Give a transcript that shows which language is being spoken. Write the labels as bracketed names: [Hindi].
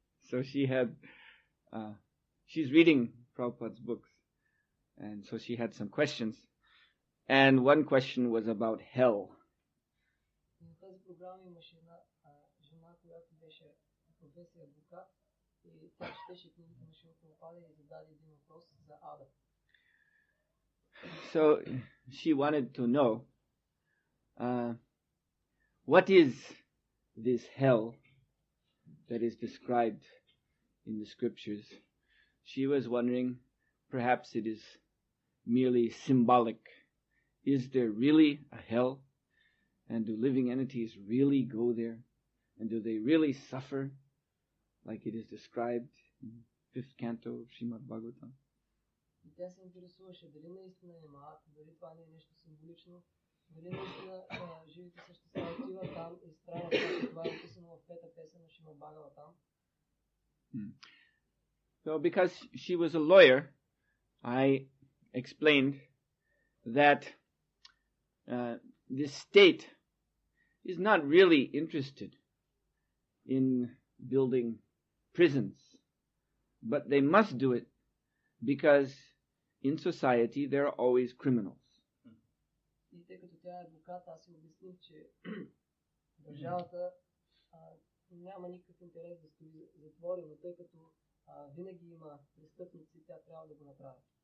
[English] So she had, she's reading Prabhupada's books. And so she had some questions. And one question was about hell. [Bulgarian] На тази програма имаше една жена, която беше професия адвокат и тя четеше книгите на Шрила Прабхупада и зададе един въпрос за ада. [English] So she wanted to know, what is this hell that is described in the scriptures? She was wondering, perhaps it is merely symbolic is there really a hell? And do living entities really go there? And do they really suffer like it is described in 5th canto of Srimad Bhagavatam? [Bulgarian] И тя се интересуваше дали наистина има ад, дали това не е нещо символично, дали наистина живите същества отиват там и страдат, както това е описано в 5-та песен на Шримад Бхагаватам. [English] So because she was a lawyer, I explained that this state is not really interested in building prisons, but they must do it because in society there are always criminals. [Bulgarian] И тъй като тя е адвокат, аз си обясних, че държавата няма никакъв интерес да строи затвори, но тъй като винаги има престъпници, тя трябва да го направи.